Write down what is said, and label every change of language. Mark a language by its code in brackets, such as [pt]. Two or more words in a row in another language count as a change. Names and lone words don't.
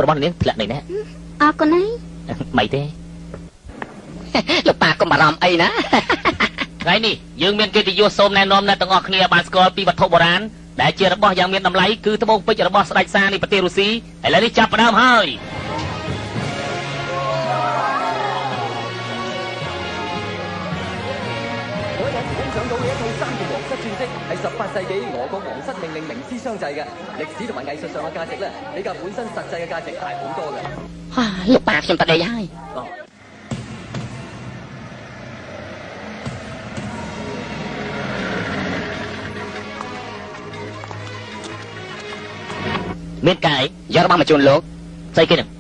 [km] ប្រយ័ត្នប្រយែងផងណាកបោបរបស់នាងធ្លាក់នេះណា អរគុណហើយ មិនទេ លោកប៉ាកុំបារម្ភអីណា ថ្ងៃនេះយើងមានកិត្តិយសសូមណែនាំអ្នកទាំងអស់គ្នាបានស្គាល់ពីវត្ថុបុរាណដែលជារបស់យ៉ាងមានតម្លៃគឺត្បូងពេជ្ររបស់ស្ដេចសារនៃប្រទេសរុស្ស៊ីឥឡូវនេះចាប់ផ្ដើមហើយ [yue] 我有時欣賞到嘅一套3件皇室鑽飾係18世紀俄國皇室命令明絲相製嘅，歷史同埋藝術上嘅價值咧，比較本身實際嘅價值大好多嘅。 [km] លោកប៉ាខ្ញុំទៅដេកហើយ មានកាយ យករបស់មកជូនលោក ស្អីគេនឹង